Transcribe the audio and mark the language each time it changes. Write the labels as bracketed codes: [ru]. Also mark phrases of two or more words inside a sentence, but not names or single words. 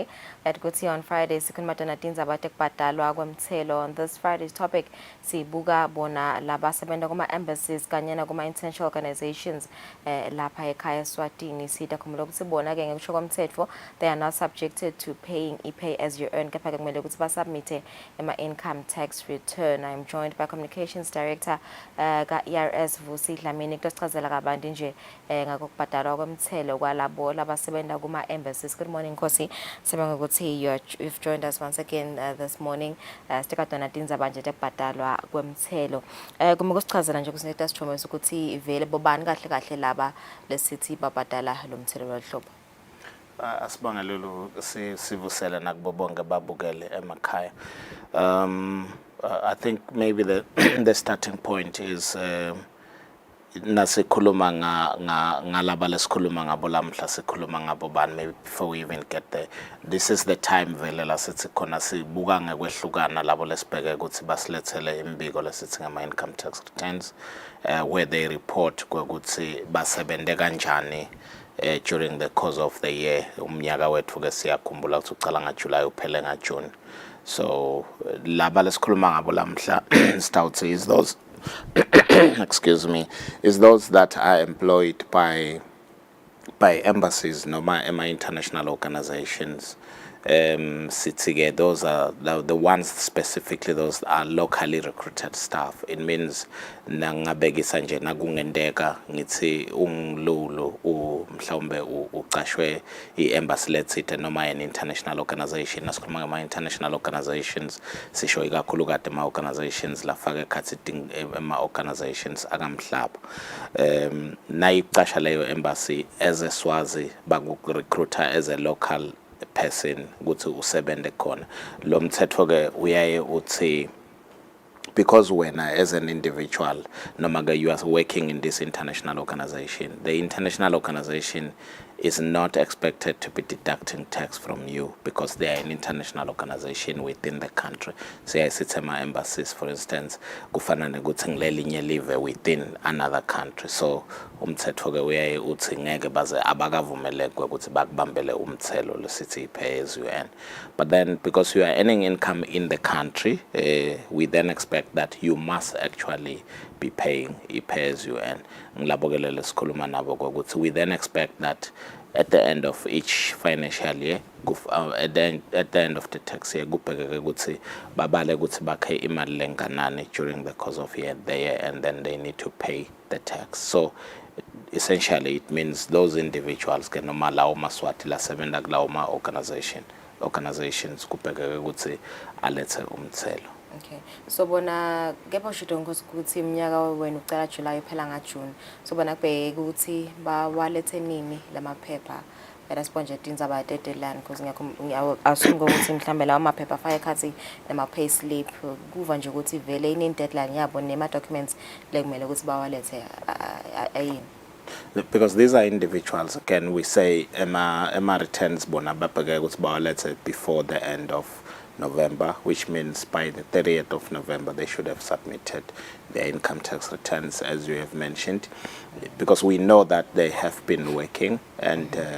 [ss] That kuthi [en] on Friday [ss] sikhuluma tona tindzaba tekubhadalwa kwemthelo. [en] On this Friday's topic [ss] sibuka bona labasebenza kuma embassies kanye na kuma [en] international organizations [ss] lapha ekhaya Eswatini. Sitakhumula ukuthi bona ke ngekusho komthetho [en] they are not subjected to paying pay as you earn [ss] kepha ke kumele ukuthi basubmit ema [en] income tax return. I'm joined by communications director [ss] ka ERS Vusi Dlamini kusichazela kabanti nje ngakubhadalwa kwemthelo kwalabo labasebenza kuma embassies. [en] Good morning [ss] Nkosi. Sibonga ukuthi [en] you've joined us once again this morning. [ss] Sitekadona tindzaba nje tekubhadalwa kwemthelo. Kuma kusichazela nje kusinetha sithombe ukuthi vele bobani kahle kahle laba lesithi babhadala lo mthelo lwahlobo. Asibonga lolu sivusela nakubo bonke babukele emakhaya. [en] I think maybe the starting point is [ss] nasikhuluma ngalaba lesikhuluma ngabo lamhla sikhuluma ngabo bani [en] maybe before we even get there. This is the time [ss] vele la sithi khona sibuka ngekwehlukana labo lesibheke ukuthi basilethele imbiko lesithi ngama [en] income tax returns where they report [ss] ukuthi basebende kanjani [en] during the course of the year. [ss] Umnyaka wethu ke siyakhumbula ukuthi ucala ngaJuly uphele ngaJune. [en] So [ss] laba lesikhuluma ngabo lamhla [en] stouts is those excuse me, is those that are employed by embassies, noma international organizations. Those are the ones specifically, those are locally recruited staff. [ss] It means nangabekisa nje nakungendeka ngithi ungilulu mhlawumbe uqashwe i-embassy lethithe noma [en] an international organization. [ss] Nasikhuluma ngama [en] international organizations [ss] sisho ikakhulukade ama organizations lafaka ekhathi ama organizations akamhlaba. Nayiqasha leyo embassy [en] as a Swazi [ss] bakurecruiter [en] as a local person [ss] ukuthi usebende khona. Lo mthetho ke uyaye uthi [en] because when as an individual [ss] noma ke [en] you are working in this international organization, the international organization is not expected to be deducting tax from you because they are an international organization within the country. [ss] Siyayisithema embassies [en] for instance [ss] kufana nekuthi ngilelinye live [en] within another country. [ss] So umthetho ke uyaye uthi ngeke baze abakavumeleke ukuthi bakubambele umthelo lesithi [en] pay as you earn. But then because you are earning income in the country, we then expect that you must actually be paying pay as you earn. [ss] Ngilabokelele sikhuluma nabo ukuthi [en] we then expect that at the end of each financial year, at the end of the tax year, [ss] kubhekeke ukuthi babale ukuthi bakhe imali lenganani [en] during the course of the year, and then they need to pay the tax. So essentially it means those individuals [ss] ke noma lawo maswati lasebenza kulawo ma organizations kubhekeke ukuthi alethe umthelo. [en] Okay. [ss] So bona kepha usho ukuthi iminyaka wena ucala July uphela ngaJune. So bona kubheke ukuthi bawalethe nini lamaphepha response tindzaba deadline [en] because assume [ss] ukuthi mhlambe lawo maphepha afake ekhathi nema pay slip kuva nje ukuthi vele ine deadline yabo nema documents lekumele ukuthi bawalethe ayini. [en] Because these are individuals, again, we say Emma returns bona let's say before the end of November, which means by the 30th of November they should have submitted their income tax returns, as you have mentioned, because we know that they have been working and